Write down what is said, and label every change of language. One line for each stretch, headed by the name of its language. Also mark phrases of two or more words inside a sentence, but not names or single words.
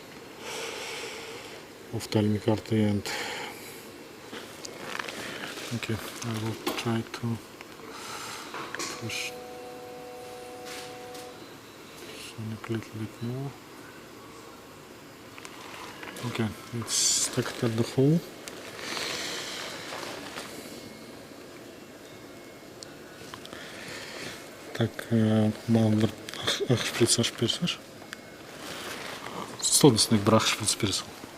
English: ophthalmic artery and okay, I will try to push sonic a little bit more. Okay, it's stuck at the hole.
Kazakh: Так, малым ақ шприц ашып берсеңші. Столдың үстіндегі бір ақ шприц бере сал.